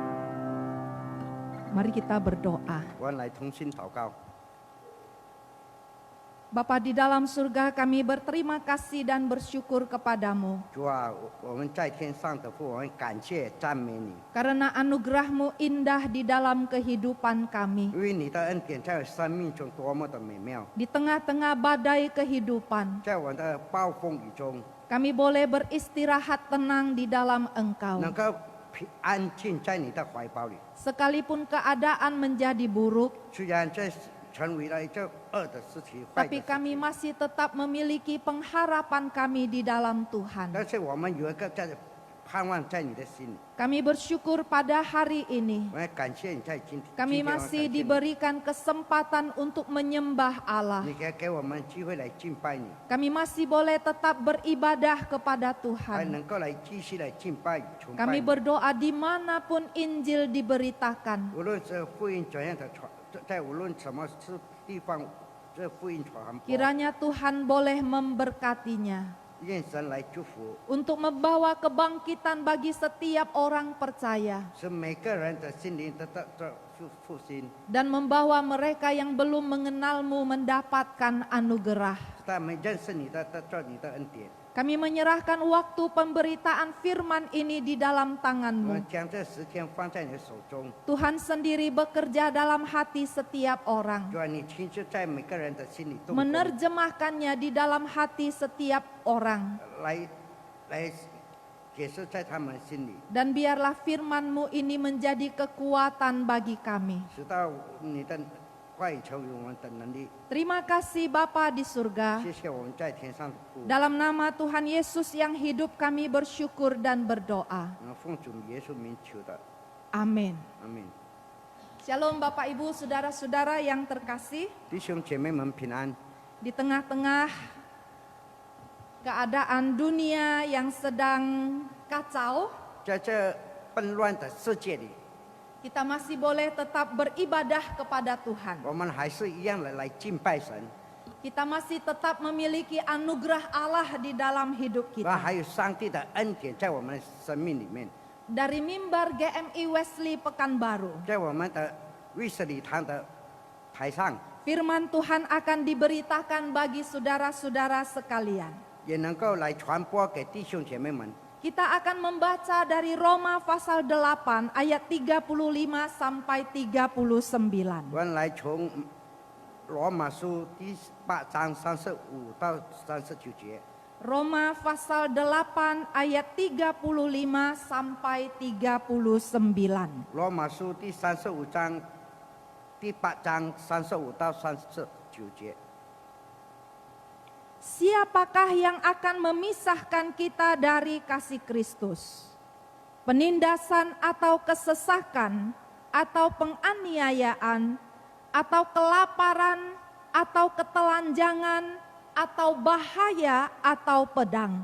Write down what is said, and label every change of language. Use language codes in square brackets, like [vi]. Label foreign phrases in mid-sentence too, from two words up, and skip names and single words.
[id] Mari kita berdoa. Bapa di dalam surga, kami berterima kasih dan bersyukur kepadamu [zh] 主啊，我们在天上的父，我们感谢赞美你， [id] karena anugerah-Mu indah di dalam kehidupan kami. [zh] 因为你的恩典在我生命中多么的美妙， [id] Di tengah-tengah badai kehidupan, [zh] 在我的暴风雨中 [id] kami boleh beristirahat tenang di dalam Engkau. [zh] 能够平安静在你的怀抱里。 [id] Sekalipun keadaan menjadi buruk, [zh] 虽然这成为了这恶的事情、坏的 [id] tapi [zh] 事 [id] kami [zh] 情， [id] masih tetap memiliki pengharapan kami di dalam Tuhan. [zh] 但是我们有一个盼望在你的心里。 [id] Kami bersyukur pada hari ini [zh] 我也感谢你在今天， [id] kami [zh] 今天我感 [id] masih [zh] 谢你 [id] diberikan kesempatan untuk menyembah Allah. [zh] 你给我们机会来敬拜你， [id] Kami masih boleh tetap beribadah kepada [zh] 还 [id] Tuhan. [zh] 能够来继续来敬拜崇拜 [id] Kami [zh] 你。 [id] berdoa dimanapun Injil diberitakan. [zh] 无论是福音怎样的传，在无论什么地方，这福音传播， [id] Kiranya Tuhan boleh memberkatinya [zh] 愿神来祝福， [id] untuk membawa kebangkitan bagi setiap orang percaya [zh] 使每个人的心灵得到这复兴， [id] dan membawa mereka yang belum mengenal-Mu mendapatkan anugerah. [zh] 他们认识你的，得到你的恩典。 [id] Kami menyerahkan waktu pemberitaan firman ini di dalam [zh] 我 [id] tangan-Mu. [zh] 们将这时间放在你的手中， [id] Tuhan sendiri bekerja dalam hati setiap orang, [zh] 主啊，你亲自在每个人的心里动工， [id] menerjemahkannya di dalam hati setiap orang. [zh] 来解释在他们心里， [id] Dan biarlah firman-Mu ini menjadi kekuatan bagi kami. [zh] 直到你的话语成为我们的能力。 [id] Terima kasih Bapa di surga. [zh] 谢谢我们在天上的父， [id] Dalam nama Tuhan Yesus yang hidup kami bersyukur dan berdoa. [zh] 奉主耶稣名求的， [id] Amin. [zh] 阿门。 [id] Shalom Bapak Ibu Saudara-saudara yang terkasih. [zh] 弟兄姐妹们平安。 [id] Di tengah-tengah keadaan dunia yang sedang kacau, [zh] 在这纷乱的世界里， [id] kita masih boleh tetap beribadah kepada Tuhan. [zh] 我们还是一样的来敬拜神， [id] Kita masih tetap memiliki anugerah Allah di dalam hidup [zh] 那 [id] kita. [zh] 还有上帝的恩典在我们的生命里面， [id] Dari mimbar GMI Wesley Pekanbaru, [zh] 在我们的卫斯理堂的台上， [id] firman Tuhan akan diberitakan bagi saudara-saudara sekalian. [zh] 也能够来传播给弟兄姐妹们。 [id] Kita akan membaca dari Roma pasal 8 ayat 35 sampai 39. [zh] 我们来从罗马书第8章35到39节。 [id] Roma pasal 8 ayat 35 sampai 39. [zh] 罗马书第35章第8章35到39节。 [id] Siapakah yang akan memisahkan kita dari kasih Kristus? Penindasan atau kesesakan, atau penganiayaan, atau kelaparan, atau ketelanjangan, atau bahaya, atau pedang.